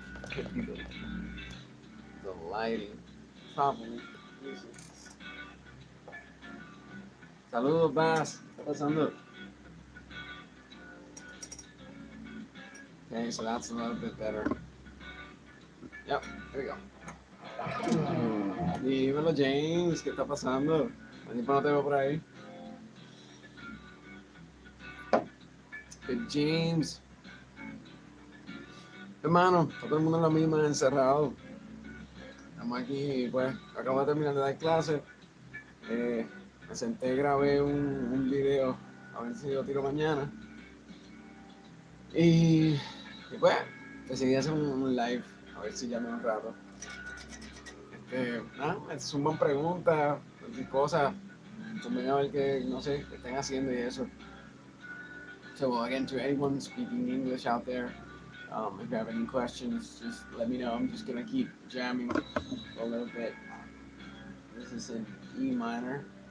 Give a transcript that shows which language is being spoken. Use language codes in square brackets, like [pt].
[en] Could be the lighting. Probably. [es] Saludos, Bass. ¿Qué está pasando? [en] Okay, so that's a little bit better. Yep, there we go. [es] Dímelo, James, ¿qué está pasando? Tiempo no te veo por ahí. James. Hermano, todo el mundo en la misma, encerrado. Estamos aquí, pues, acabo de terminar de dar clases. Me senté, grabé un video, a ver si lo tiro mañana. Y pues, decidí hacer un live, a ver si llamo un rato. Es una buena pregunta, cualquier cosa. También a ver que, no sé, que estén haciendo y eso. [en] So again, to anyone speaking English out there, if you have any questions, just let me know. I'm just gonna keep jamming a little bit. This is in E minor.